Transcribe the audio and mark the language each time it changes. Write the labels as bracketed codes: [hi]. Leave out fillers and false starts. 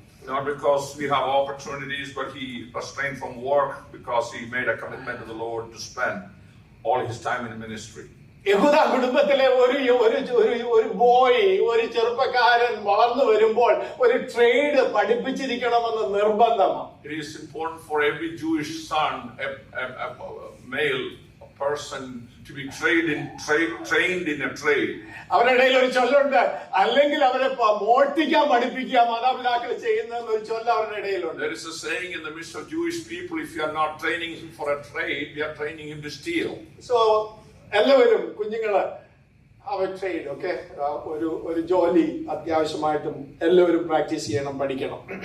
[en] Not because we have opportunities, but he restrained from work because he made a commitment to the Lord to spend all his time in ministry. [ml] യഹൂദ കുടുംബത്തിലെ ഒരു boy, ഒരു ചെറുപ്പക്കാരൻ വളർന്നു വരുമ്പോൾ ഒരു trade പഠിപ്പിച്ചിരിക്കണമെന്ന് നിർബന്ധമാണ്. [en] It is important for every Jewish son, a male person, to be trained in a trade. [ml] അവരുടെ ഇടയിൽ ഒരു ചൊല്ലുണ്ട്, അല്ലെങ്കിൽ അവരെ മോഷ്ടിക്കാൻ പഠിപ്പിക്കുക മാതാപിതാക്കൾ ചെയ്യുന്ന ഒരു ചൊല്ല് അവരുടെ ഇടയിലുണ്ട്. [en] There is a saying in the midst of Jewish people, if you are not training him for a trade, we are training him to steal. [ml] So എല്ലാവരും കുഞ്ഞുങ്ങള് ട്രേഡ് ഒക്കെ ഒരു ജോലി അത്യാവശ്യമായിട്ടും എല്ലാവരും പ്രാക്ടീസ് ചെയ്യണം, പഠിക്കണം.